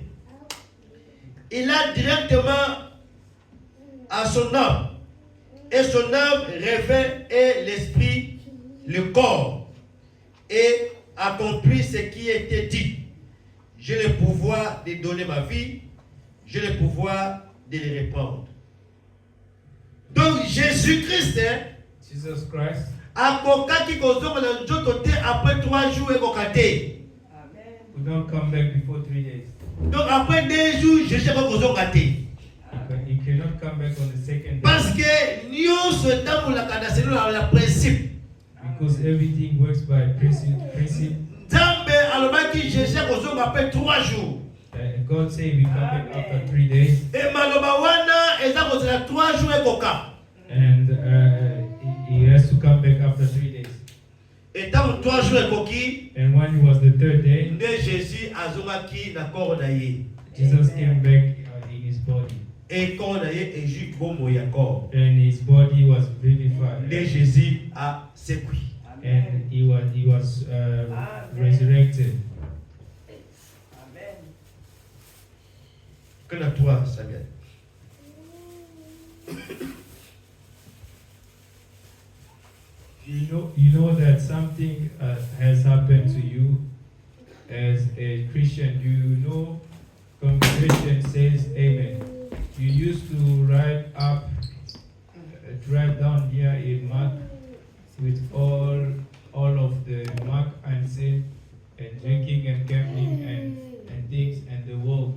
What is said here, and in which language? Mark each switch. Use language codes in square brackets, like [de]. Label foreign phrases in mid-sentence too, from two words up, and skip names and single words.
[fr] Il a directement à son âme, et son âme revint et l'esprit, le corps, et accomplit ce qui était dit. J'ai le pouvoir de donner ma vie, j'ai le pouvoir de les reprendre. Donc Jésus-Christ, Jesus Christ [ln] akokaki kozonga na nzoto te [fr] après 3 jours [ln] ekokate. [en] would not come back before 3 days. [fr] Donc après 2 jours, Jésus va [ln] kozonga te. [en] He cannot come back on the second day. [fr] Parce que [ln] nyonso etambolaka na [fr] selon la principe. [en] Because everything works by principle. [ln] Nzambe alobaki Jésus kozonga [fr] après 3 jours. [en] God said we come back after 3 days. [ln] Et maloba wana eza kozala 3 jours ekoka. [en] And he has to come back after 3 days. [fr] Et tant [ln] 3 jours ekoki, [en] And when it was the 3rd day, [ln] nde Jésus azongaki na corps na ye. [en] Jesus came back in his body. [ln] Et corps na ye eju bombo ya corps. [en] And his body was vivified. [ln] Nde Jésus a sekui. [en] And he was resurrected. [fr] Que na toi, Samuel. [en] You know that something has happened to you as a Christian. You know, congregation says Amen. You used to write down here a mark with all of the mark and sin and drinking and gambling and things and the world.